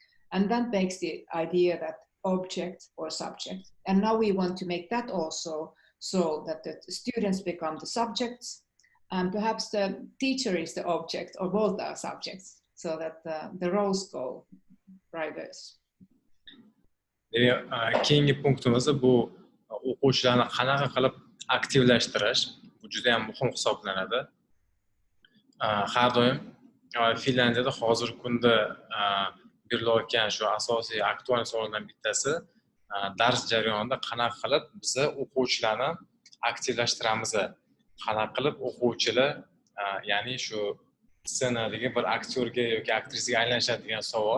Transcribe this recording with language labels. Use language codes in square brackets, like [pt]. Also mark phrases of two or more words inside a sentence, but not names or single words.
[en] And that makes the idea that, object or subject. And now we want to make that also so that the students become the subjects and perhaps the teacher is the object or both are subjects, so that the roles go reverse. [uz] Keyingi punktimiz bu o'quvchilarni qanaqa qilib aktivlashtirish, bu juda ham muhim hisoblanadi. Har doim Finlandiyada hozirgi kunda berilayotgan shu asosiy aktual savollardan bittasi dars jarayonida qanaqa qilib biz o'quvchilarni aktivlashtiramiz, qanaqa qilib o'quvchilar ya'ni shu ssenadagi bir aktyorga yoki aktrisaga aylanishadigan savol.